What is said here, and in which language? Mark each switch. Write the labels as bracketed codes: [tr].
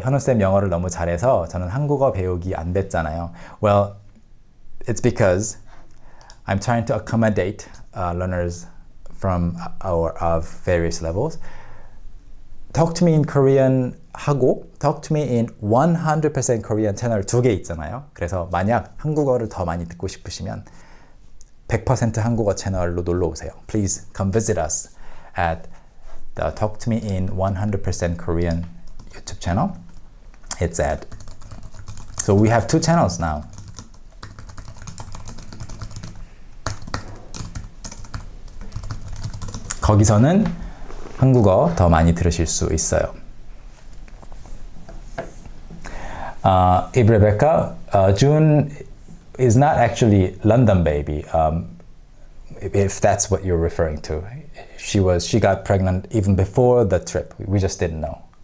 [ko] 현우쌤 영어를 너무 잘해서 저는 한국어 배우기 안 됐잖아요. [en] Well, it's because I'm trying to accommodate learners of various levels. [ko] Talk to me in Korean 하고 Talk to me in 100% Korean 채널 2개 있잖아요. 그래서 만약 한국어를 더 많이 듣고 싶으시면 100% 한국어 채널로 놀러 오세요. [en] Please come visit us at the Talk to me in 100% Korean YouTube channel. So we have 2 channels now. [ko] 거기서는 한국어 더 많이 들으실 수 있어요. [en] Rebecca, June is not actually London baby, if that's what you're referring to. She got pregnant even before the trip. We just didn't know.